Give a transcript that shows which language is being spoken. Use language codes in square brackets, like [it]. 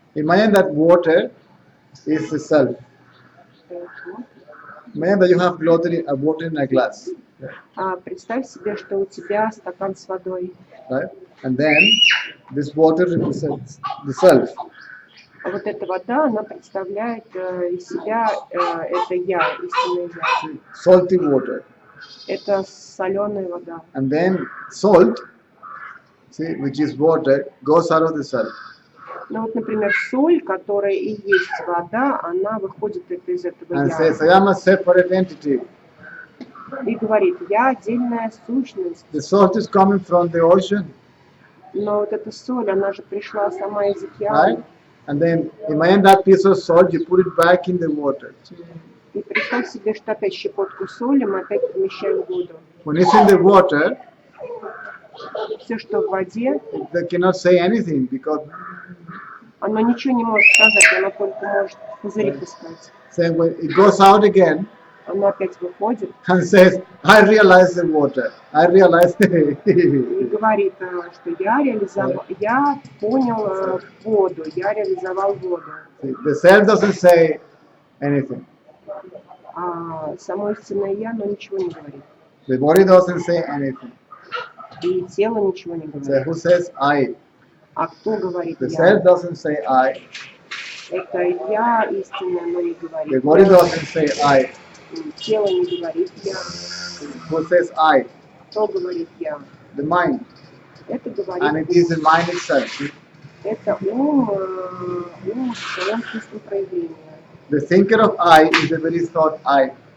[en] Imagine that water is the self. Imagine that you have water in a glass, [ru] Представь себе, что у тебя стакан с водой. [en] right? And then this water represents the self. [ru] А вот эта вода, она представляет из себя это я, истинное я. [en] Salty water. [ru] Это соленая вода. [en] And then salt, see, which is water, goes out of the self. [ru] Ну вот, например, соль, которая и есть вода, она выходит из этого [en] And [ru] я. [en] says, I am a separate entity. [ru] И говорит, я отдельная сущность. [en] The salt is coming from the ocean, [ru] Но вот эта соль, она же пришла сама из [en] right? [ru] океана. [en] And then imagine that piece of salt, you put it back in the water. [ru] И представь себе, что опять щепотку соли мы опять помещаем в воду. [en] When it's in the water, [ru] Все, что в воде, [en] they cannot say anything because [ru] оно ничего не может сказать, оно только может пузыри пускать. [en] saying when it goes out again [ru] Оно опять выходит [en] and says, I realize the water. I realize [ru] и говорит, что я понял воду, я реализовал воду. [en] the self doesn't say anything. [ru] А само истинное я, но ничего не говорит. [en] The body doesn't say anything. [ru] И тело ничего не [en] So [ru] говорит. [en] who says I? [ru] А кто говорит [en] The [ru] я? [en] self doesn't say I. [ru] Это я истинное, но не [en] The [ru] говорит [en] body [ru] я. [en] doesn't say I. [ru] Тело не говорит я. [en] Who says I? [ru] Кто говорит я? [en] The mind. [ru] Это [en] And [ru] говорит [en] it is the mind itself. See? [ru] это ум в своем чистом проявлении. [en] The thinker of I is the very thought I.